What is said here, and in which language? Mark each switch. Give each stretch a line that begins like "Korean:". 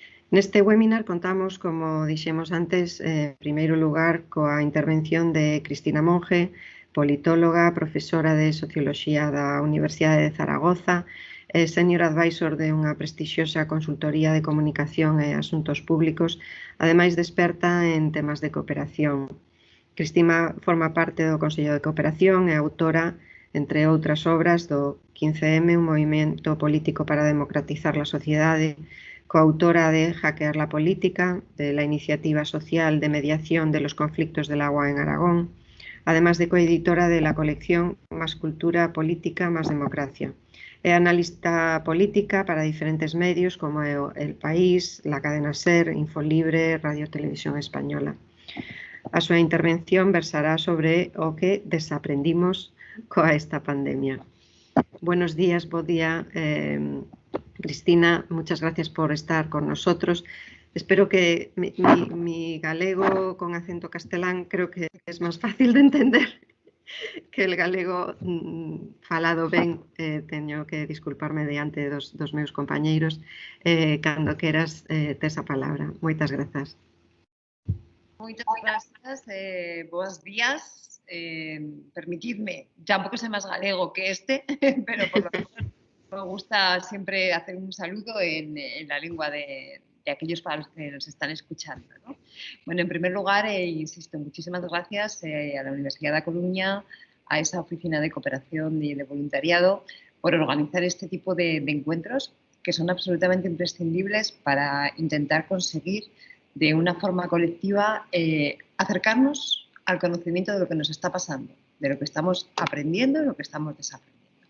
Galician: Neste webinar contamos, como dixemos antes, en primeiro lugar, coa intervención de Cristina Monge, politóloga, profesora de Socioloxía da Universidade de Zaragoza, senior advisor de unha prestixiosa consultoría de comunicación e asuntos públicos, ademais de experta en temas de cooperación. Cristina forma parte do Consello de Cooperación e autora, entre outras obras, do 15M,
Spanish: un movimento político para democratizar la sociedade, coautora de Hackear la política, de la iniciativa social de mediación de los conflictos del agua en Aragón, además de coeditora de la colección Más cultura política, más democracia.
Galician: É analista política para diferentes medios como El País, la cadena SER, Infolibre, Radio Televisión Española. A súa intervención versará sobre o que desaprendimos coa esta pandemia.
Spanish: Buenos días,
Galician: bo día,
Spanish: Cristina, muchas gracias por estar con nosotros. Espero que mi galego con acento castelán creo que es más fácil de entender que el galego
Galician: falado ben. Teño que disculparme diante dos meus compañeiros. Cando queras, tes a palabra. Moitas grazas. Moitas grazas, bons días.
Spanish: Permitidme,
Galician: tampouco sei máis galego que este,
Spanish: pero por lo menos me gusta siempre hacer un saludo en la lengua de aquellos para los que nos están escuchando, ¿no? Bueno, en primer lugar, insisto, muchísimas gracias a la Universidad de Coruña, a esa oficina de cooperación y de voluntariado, por organizar este tipo de encuentros que son absolutamente imprescindibles para intentar conseguir de una forma colectiva acercarnos al conocimiento de lo que nos está pasando, de lo que estamos aprendiendo y lo que estamos desaprendiendo.